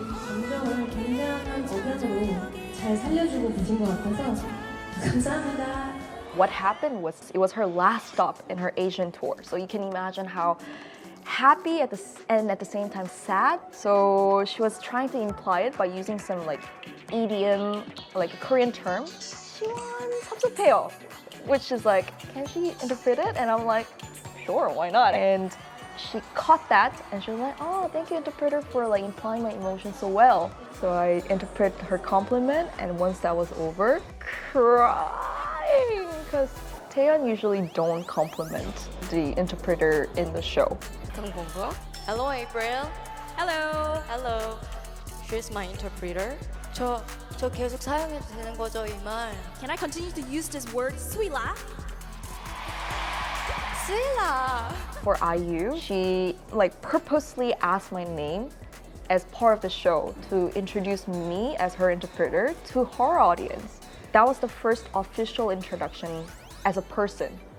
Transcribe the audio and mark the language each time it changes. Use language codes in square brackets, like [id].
[ko] 감정을 굉장한 억양으로 잘 살려주고 계신 것 같아서 감사합니다. [en] What happened was it was her last stop in her Asian tour. So you can imagine how happy and at the same time sad. So she was trying to imply it by using some idiom, a Korean term. [ko] 시원 섭섭해요, [en] which is can she interpret it? And I'm like, sure, why not? And she caught that and she was like, oh, thank you, interpreter, for implying my emotions so well. So I interpret her compliment, and once that was over, crying, because Taeyeon usually don't compliment the interpreter in the show. Hello, April. Hello. Hello. She's my interpreter. [ko] 저 계속 사용해도 되는 거죠, 이 말? [en] Can I continue to use this word, 수일아? [ko] 수일아. [en] For IU, she purposely asked my name as part of the show to introduce me as her interpreter to her audience. That was the first official introduction as a person.